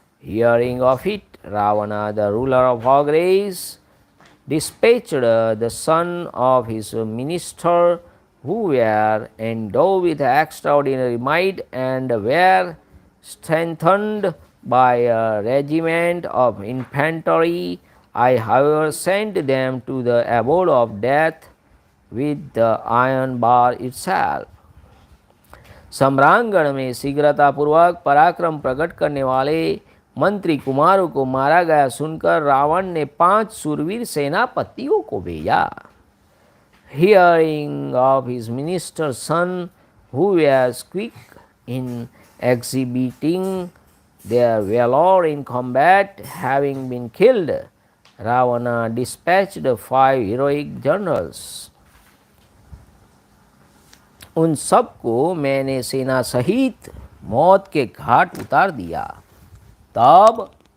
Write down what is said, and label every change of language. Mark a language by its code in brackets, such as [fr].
[en] Hearing of it, Ravana, the ruler of ogres, dispatched the son of his minister, who were endowed with extraordinary might and were strengthened by a regiment of infantry. I, however, sent them to the abode of death with the iron bar itself. [hi] सम्रांगण में शीघ्रतापूर्वक पराक्रम प्रकट करने वाले मंत्री कुमारों को मारा गया सुनकर रावण ने 5 शूरवीर सेनापतियों को भेजा. [en] Hearing of his minister's son, who was quick in exhibiting their valor in combat, having been killed, Ravana dispatched 5 heroic generals. [hi] उन सबको मैंने सेना सहित मौत के घाट उतार दिया. तब